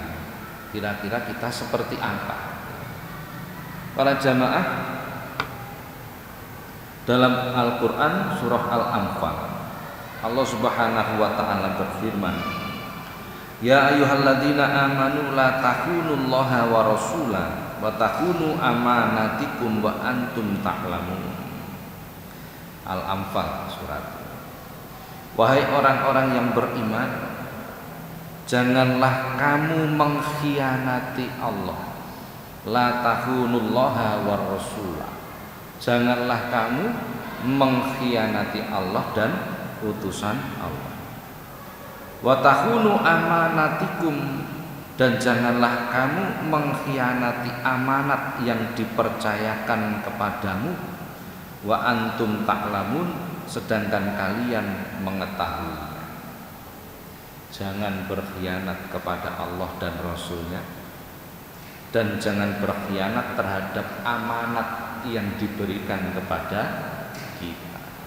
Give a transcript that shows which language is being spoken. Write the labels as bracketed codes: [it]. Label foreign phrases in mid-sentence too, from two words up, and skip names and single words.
[id] Kira-kira kita seperti apa? Para jamaah, dalam Al-Qur'an surah Al-Anfal Allah [ar] سبحانه وتعالى [id] berfirman, [ar] يا أيها الذين آمنوا لا تخونوا الله ورسوله وتخونوا أماناتكم وأنتم تعلمون. [id] Al-Anfal surat. Wahai orang-orang yang beriman, janganlah kamu mengkhianati Allah. [ar] لا تخونوا الله والرسول. [id] Janganlah kamu mengkhianati Allah dan utusan Allah. [ar] وتخونوا أماناتكم, [id] dan janganlah kamu mengkhianati amanat yang dipercayakan kepadamu. [ar] وأنتم تعلمون, [id] sedangkan kalian mengetahui. Jangan berkhianat kepada Allah dan Rasulnya, dan jangan berkhianat terhadap amanat yang diberikan kepada kita.